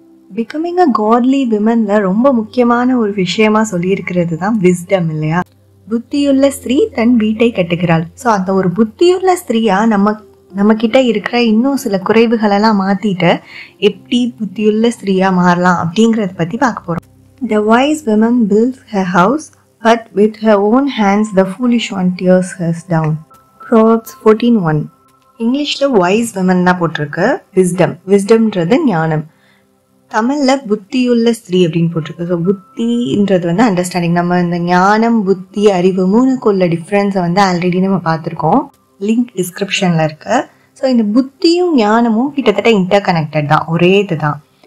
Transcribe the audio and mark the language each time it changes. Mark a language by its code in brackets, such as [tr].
[ta] Becoming a காட்லி விமன்ல ரொம்ப முக்கியமான ஒரு விஷயமா சொல்லியிருக்கிறது தான் விஸ்டம் இல்லையா? புத்தியுள்ள ஸ்திரீ தன் வீட்டை கட்டுகிறாள். ஸோ அந்த ஒரு புத்தியுள்ள ஸ்திரீயா நம்ம கிட்ட இருக்கிற இன்னும் சில குறைவுகளெல்லாம் மாத்திட்டு எப்படி புத்தியுள்ள ஸ்திரீயா மாறலாம் அப்படிங்கறத பத்தி பார்க்க போறோம். [en] The wise woman builds her house, but with her own hands the foolish one tears hers down. Proverbs 14:1. [ta] இங்கிலீஷ்ல [en] wise woman [ta] தான் போட்டிருக்கு. விஸ்டம்ன்றது ஞானம். தமிழ்ல புத்தியுள்ள ஸ்திரீ அப்படின்னு போட்டிருக்கு. ஸோ புத்தின்றது வந்து அண்டர்ஸ்டாண்டிங். நம்ம இந்த ஞானம், புத்தி, அறிவு மூணுக்குள்ள டிஃப்ரென்ஸை வந்து ஆல்ரெடி நம்ம பார்த்துருக்கோம். லிங்க் டிஸ்கிரிப்ஷன்ல இருக்கு. ஸோ இந்த புத்தியும் ஞானமும் கிட்டத்தட்ட இன்டர் கனெக்டட் தான், ஒரே இதுதான்.